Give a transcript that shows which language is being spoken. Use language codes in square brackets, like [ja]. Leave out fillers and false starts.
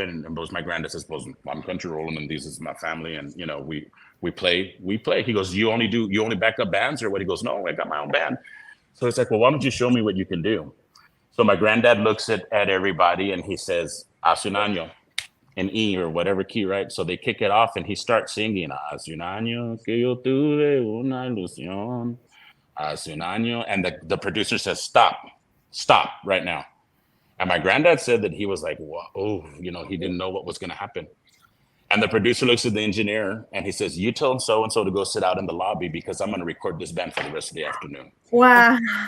[en] And my granddad says, well, I'm Country Rollin', and this is my family, and we play. He goes, you only back up bands or what? He goes, no, I got my own band. So it's like, well, why don't you show me what you can do? So my granddad looks at everybody, and he says, [es] Hace un año, [en] in E or whatever key, right? So they kick it off, and he starts singing, [es] Hace un año que yo tuve una ilusión, Hace un año. [en] And the producer says, stop right now. And my granddad said that he was like, whoa, he didn't know what was going to happen. And the producer looks at the engineer, and he says, you tell so-and-so to go sit out in the lobby, because I'm going to record this band for the rest of the afternoon. Wow.